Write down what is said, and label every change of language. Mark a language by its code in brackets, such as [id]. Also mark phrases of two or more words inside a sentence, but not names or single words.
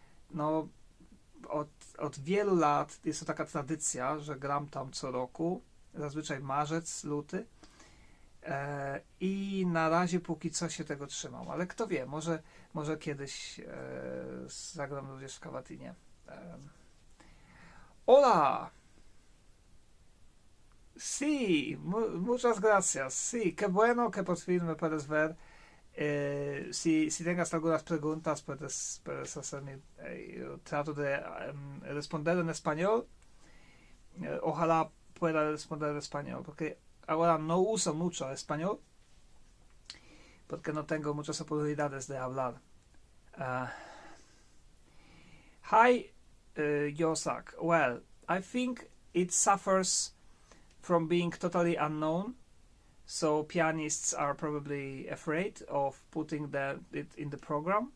[pl] od wielu lat jest to taka tradycja, że gram tam co roku, zazwyczaj marzec, luty, i na razie póki co się tego trzymam, ale kto wie, może kiedyś zagram również w Cavatinie. [es] Hola! Sí, muchas gracias. Sí, qué bueno que por fin me puedes ver. Si tengas algunas preguntas, puedes hacerme. Yo trato de responder en español. Ojalá pueda responder en español, porque ahora no uso mucho español, porque no tengo muchas oportunidades de hablar. [en] Hi, Yosak. Well, I think it suffers from being totally unknown, so pianists are probably afraid of putting it in the program.